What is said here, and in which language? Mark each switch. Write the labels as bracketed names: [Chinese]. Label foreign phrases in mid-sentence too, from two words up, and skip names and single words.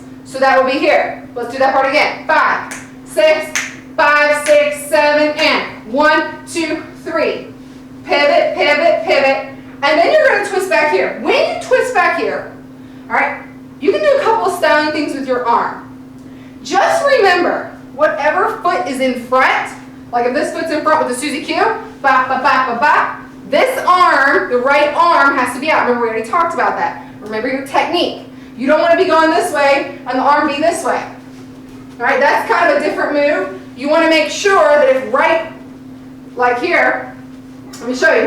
[English] So that will be here. Let's do that part again. 5, 6, 5, 6, 7, and 1, 2, 3. Pivot, pivot, pivot. And then you're going to twist back here. When you twist back here, all right, you can do a couple of styling things with your arm. Just remember, whatever foot is in front, like if this foot's in front with the Susie Q, ba, ba, ba, ba, ba, this arm, the right arm, has to be out. Remember, we already talked about that. Remember your technique. You don't want to be going this way and the arm be this way. All right, that's kind of a different move. You want to make sure that if right, like here, let me show you.